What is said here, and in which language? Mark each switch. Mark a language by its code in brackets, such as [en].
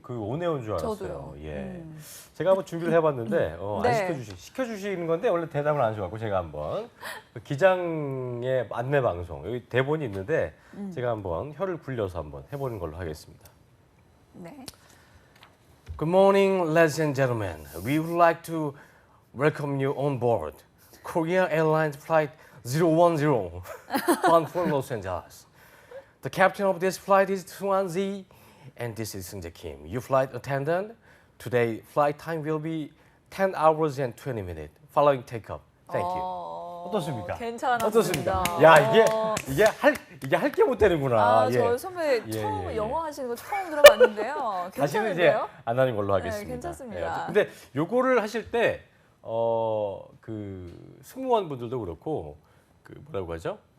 [ko] 그 온에어인 줄 알았어요. 저도요. 예. 제가 한번 준비를 해봤는데 네. 안 시켜주시는 건데 원래 대답을 안 하셔갖고 제가 한번 그 기장의 안내 방송 여기 대본이 있는데 제가 한번 혀를 굴려서 한번 해보는 걸로 하겠습니다. 네. [en] Good morning, ladies and gentlemen. We would like to welcome you on board Korean Airlines Flight 010 bound for Los Angeles. The captain of this flight is Suan Zi, and this is Seung-jae Kim, your flight attendant. Today, flight time will be 10 hours and 20 minutes following takeoff. Thank you. [ko] 어떻습니까? 괜찮았습니다. 어떻습니까? 야, 이게 할 게 못 되는구나. 아, 예. 저희 선배 예, 처음 예. 영어 하시는 거 처음 들어봤는데요. 다시는 이제 괜찮은데요? 안 하는 걸로 하겠습니다. 네, 괜찮습니다. 예. 근데 요거를 하실 때 그 승무원분들도 그렇고 그 뭐라고 하죠?